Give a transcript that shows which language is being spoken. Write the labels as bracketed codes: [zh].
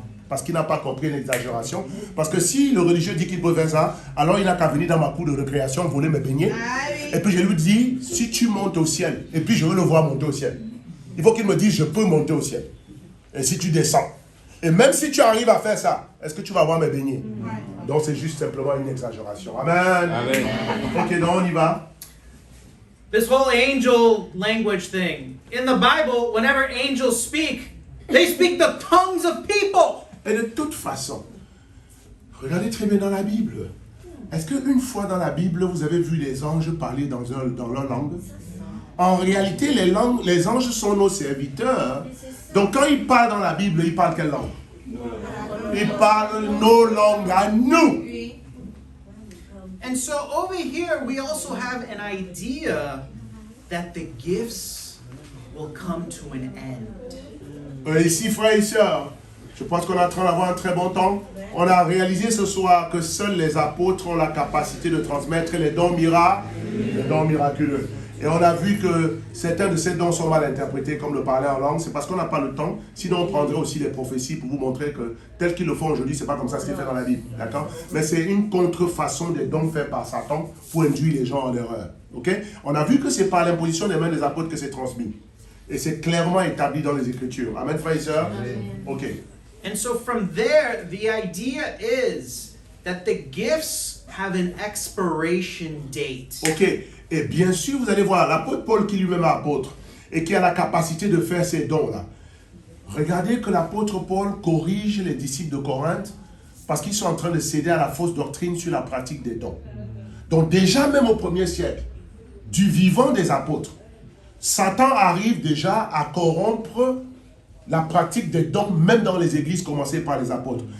[fr] Parce qu'il n'a pas compris une exagération. Parce que si le religieux dit qu'il peut faire ça, alors il n'a qu'à venir dans ma cour de récréation voler mes beignets. Et puis je lui dis, si tu montes au ciel, et puis je veux le voir monter au ciel, il faut qu'il me dise, je peux monter au ciel. Et si tu descends, et même si tu arrives à faire ça, est-ce que tu vas voir mes beignets? Donc c'est juste simplement une exagération. Amen. Amen. Ok, donc on y va. [en] This whole angel language thing. In the Bible, whenever angels speak, they speak the tongues of people. [fr] Et de toute façon, regardez très bien dans la Bible. Est-ce qu'une fois dans la Bible, vous avez vu les anges parler dans leur langue? En réalité, les anges sont nos serviteurs. Donc quand ils parlent dans la Bible, ils parlent quelle langue? Ils parlent nos langues à nous. [en] And so over here, we also have an idea that the gifts will come to an end. [fr] Ici, frères et sœurs, Je pense qu'on est en train d'avoir un très bon temps. On a réalisé ce soir que seuls les apôtres ont la capacité de transmettre les dons miraculeux. Et on a vu que certains de ces dons sont mal interprétés, comme le parler en langue. C'est parce qu'on n'a pas le temps. Sinon, on prendrait aussi les prophéties pour vous montrer que tel qu'ils le font aujourd'hui, c'est pas comme ça que c'est fait dans la Bible. D'accord? Mais c'est une contrefaçon des dons faits par Satan pour induire les gens en erreur. Ok? On a vu que c'est par l'imposition des mains des apôtres que c'est transmis. Et c'est clairement établi dans les Écritures. Amen, frères et sœurs? Ok. [en] And so from there, the idea is that the gifts have an expiration date. Ok. [fr] Et bien sûr, vous allez voir, l'apôtre Paul qui lui-même est apôtre et qui a la capacité de faire ces dons-là. Regardez que l'apôtre Paul corrige les disciples de Corinthe parce qu'ils sont en train de céder à la fausse doctrine sur la pratique des dons. Donc déjà, même au 1er siècle, du vivant des apôtres, Satan arrive déjà à corrompre la pratique des dons, même dans les églises commencées par les apôtres.